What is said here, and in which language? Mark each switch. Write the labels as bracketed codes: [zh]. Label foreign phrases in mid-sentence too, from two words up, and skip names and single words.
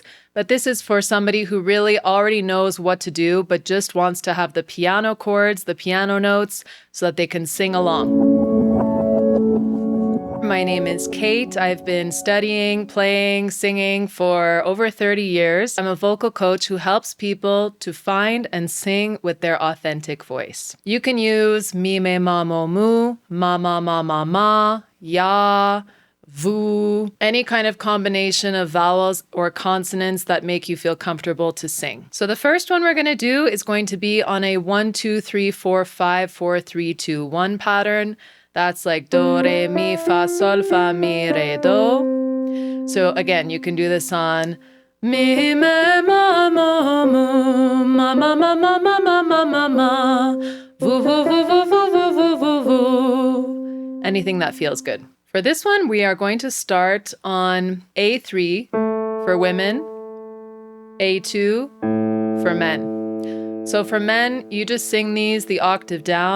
[en] But this is for somebody who really already knows what to do, but just wants to have the piano chords, the piano notes, so that they can sing along. My name is Kate. I've been studying, playing, singing for over 30 years. I'm a vocal coach who helps people to find and sing with their authentic voice. You can use mi, me, ma, mo, mu, ma, ma, ma, ma, ma, ya, vu, any kind of combination of vowels or consonants that make you feel comfortable to sing. So the first one we're going to do is going to be on a 1, 2, 3, 4, 5, 4, 3, 2, 1 pattern. That's like do, re, mi, fa, sol, fa, mi, re, do. So again, you can do this on mi, me, ma, mo, mu, ma, ma, ma, ma, ma, ma, ma, ma, ma, vu, vu, vu, vu, vu, vu, vu, vu, vu. Anything that feels good. For this one, we are going to start on A3 for women, A2 for men. So for men, you just sing these the octave down.